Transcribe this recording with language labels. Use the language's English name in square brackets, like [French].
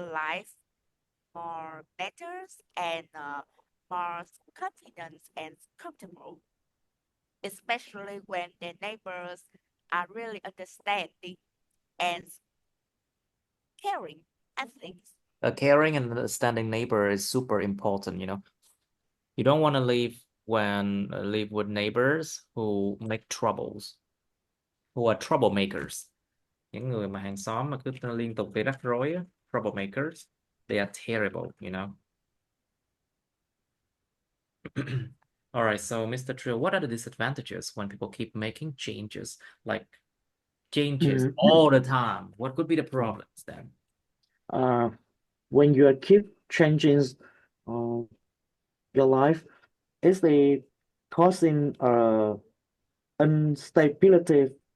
[English] the life more better and more confident and comfortable, especially when the neighbors are really understanding and caring. I think. A caring and understanding neighbor is super important, you know. You don't want to live with neighbors who make troubles, who are troublemakers. [Vietnamese] Những người mà hàng xóm mà cứ liên tục gây rắc rối á, [English] troublemakers, they are terrible, you know. All right, so Mr. Trill, what are the disadvantages when people keep making changes, like changes Mhm. all the time? What could be the problems then? Uh, when you keep changing uh, your life, is the causing instability in